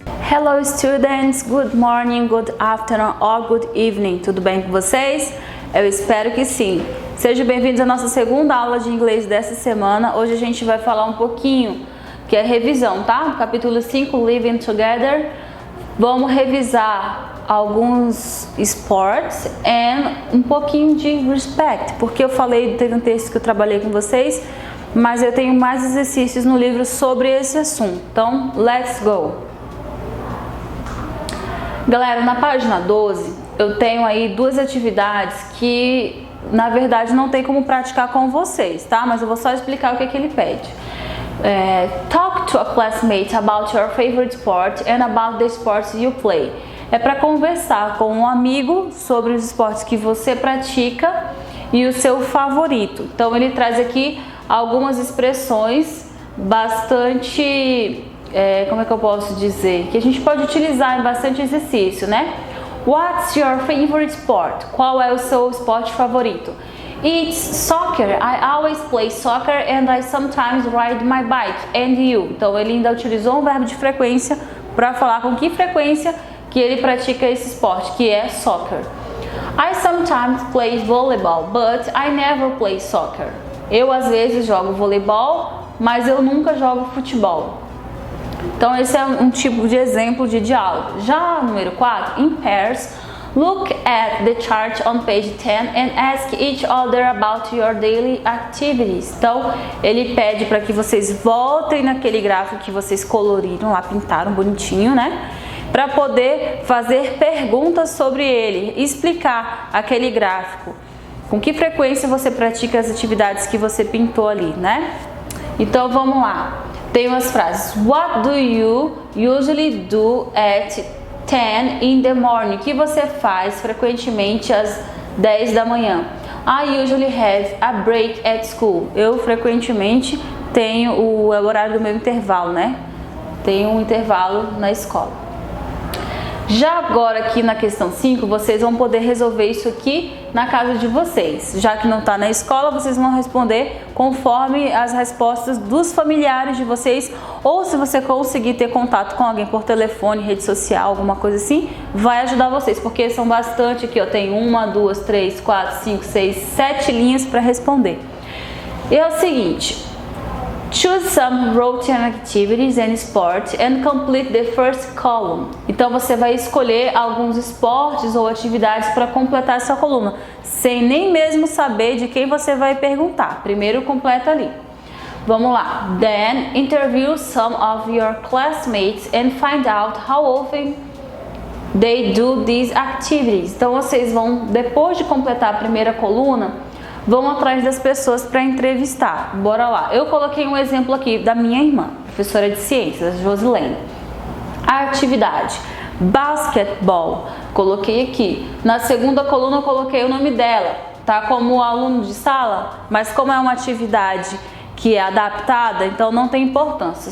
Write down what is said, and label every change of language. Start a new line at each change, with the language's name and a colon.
English: Hello students, good morning, good afternoon or good evening.
Portuguese: Tudo bem com vocês? Eu espero que sim. Sejam bem-vindos à nossa segunda aula de inglês dessa semana. Hoje a gente vai falar um pouquinho, que é revisão, tá? Capítulo 5, Living Together. Vamos revisar alguns sports e um pouquinho de respect, porque eu falei, teve um texto que eu trabalhei com vocês, mas eu tenho mais exercícios no livro sobre esse assunto. Então,
English: let's go!
Portuguese: Galera, na página 12 eu tenho aí duas atividades que na verdade não tem como praticar com vocês, tá? Mas eu vou só explicar o que ele pede.
English: Talk to a classmate about your favorite sport and about the sports you play.
Portuguese: É para conversar com um amigo sobre os esportes que você pratica e o seu favorito. Então ele traz aqui algumas expressões bastante... como é que eu posso dizer? Que a gente pode utilizar em bastante exercício, né?
English: What's your favorite sport?
Portuguese: Qual é o seu esporte favorito?
English: It's soccer. I always play soccer and I sometimes ride my bike. And you?
Portuguese: Então ele ainda utilizou um verbo de frequência para falar com que frequência que ele pratica esse esporte, que é soccer.
English: I sometimes play volleyball, but I never play soccer.
Portuguese: Eu às vezes jogo voleibol, mas eu nunca jogo futebol. Então esse é um tipo de exemplo de diálogo. Já número 4,
English: in pairs, look at the chart on page 10 and ask each other about your daily activities.
Portuguese: Então ele pede para que vocês voltem naquele gráfico que vocês coloriram lá, pintaram bonitinho, né? Para poder fazer perguntas sobre ele, explicar aquele gráfico. Com que frequência você pratica as atividades que você pintou ali, né? Então vamos lá. Tem umas frases.
English: What do you usually do at 10 in the morning?
Portuguese: O que você faz frequentemente às 10 da manhã?
English: I usually have a break at school.
Portuguese: Eu frequentemente tenho o horário do meu intervalo, né? Tenho um intervalo na escola. Já agora aqui na questão 5, vocês vão poder resolver isso aqui na casa de vocês. Já que não está na escola, vocês vão responder conforme as respostas dos familiares de vocês. Ou se você conseguir ter contato com alguém por telefone, rede social, alguma coisa assim, vai ajudar vocês. Porque são bastante aqui, ó, tem 1, 2, 3, 4, 5, 6, 7 linhas para responder. E é o seguinte...
English: Choose some routine activities and sports and complete the first column.
Portuguese: Então você vai escolher alguns esportes ou atividades para completar essa coluna, sem nem mesmo saber de quem você vai perguntar. Primeiro completa ali. Vamos lá.
English: Then interview some of your classmates and find out how often they do these activities.
Portuguese: Então vocês vão, depois de completar a primeira coluna, vão atrás das pessoas para entrevistar. Bora lá. Eu coloquei um exemplo aqui da minha irmã, professora de ciências, Josilene. A atividade, basquetebol, coloquei aqui. Na segunda coluna eu coloquei o nome dela, tá? Como aluno de sala, mas como é uma atividade que é adaptada, então não tem importância.